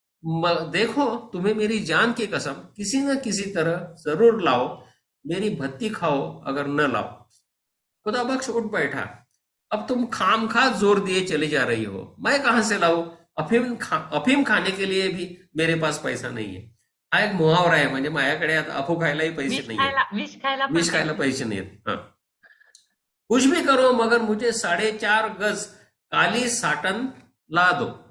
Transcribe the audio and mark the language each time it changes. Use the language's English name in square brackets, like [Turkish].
[Hindi] देखो, तुम्हें मेरी जान की कसम किसी न किसी तरह जरूर लाओ. मेरी भत्ती खाओ अगर न लाओ. खुदा बख्श उठ बैठा. अब तुम खामखा जोर दिए चली जा रही हो. मैं कहां से लाऊं? अफीम खाने के लिए भी मेरे पास पैसा नहीं है. [Marathi] हा एक मुहावरा आहे, म्हणजे माझ्याकडे आता अफू खायलाही पैसे नाही, विष खायला पैसे नाही. [Hindi] हाँ, कुछ भी करो मगर मुझे 4.5 गज काली साटन ला दो.